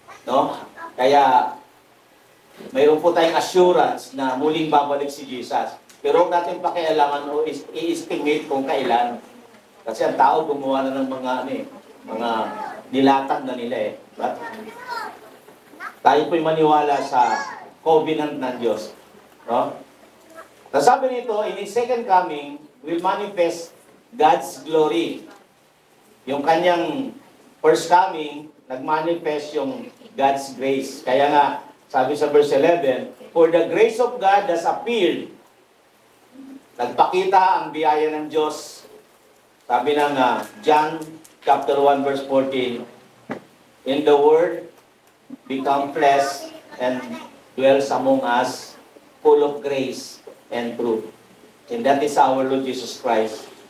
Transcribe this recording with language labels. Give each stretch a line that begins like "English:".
Filipino: No? Kaya, mayroon po tayong assurance na muling babalik si Jesus. Pero huwag natin pakialaman o i-estimate kung kailan. Kasi ang tao gumawa na ng mga nilatag na nila eh. But, tayo po'y maniwala sa covenant ng Diyos. No? Sabi nito,
English: in His second coming, will manifest God's glory.
Filipino: Yung kanyang first coming, nag-manifest yung God's grace. Kaya nga, sabi sa
English: verse 11, for the grace of God has appeared.
Filipino: Nagpakita ang biyaya ng Diyos. Sabi ng
English: John chapter 1 verse 14, in the Word become flesh and dwells among us, full of grace and truth. And that is our Lord Jesus Christ.